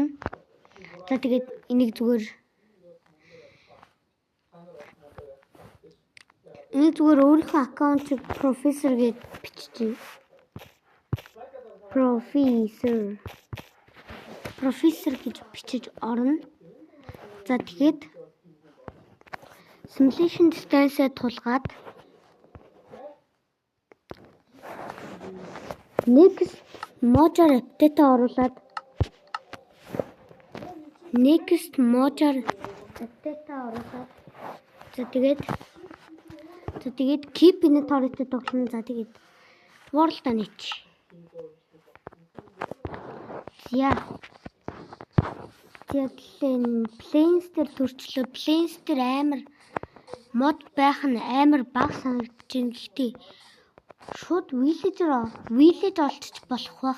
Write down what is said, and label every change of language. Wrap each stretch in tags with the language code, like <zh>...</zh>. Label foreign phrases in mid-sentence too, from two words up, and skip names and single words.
<mn>За тэгээд энийг зүгээр өөрийнхөө аккаунтыг профессор гэж биччихье. Профессор гэж бичиж орно. За тэгээд</mn> <en>simulation distance-</en> <mn>д тулгаад</mn> <en>next module update</en> <mn>оруулаад за тэгээд</mn> <en>keep inventory-</en> <mn>тэй тоглоно. За тэгээд world онич. Planes дээр төрчлөө. Planes дээр амар мод байх нь амар баг санагдаж байна. Гэхдээ шууд village олчих болох бах.</mn>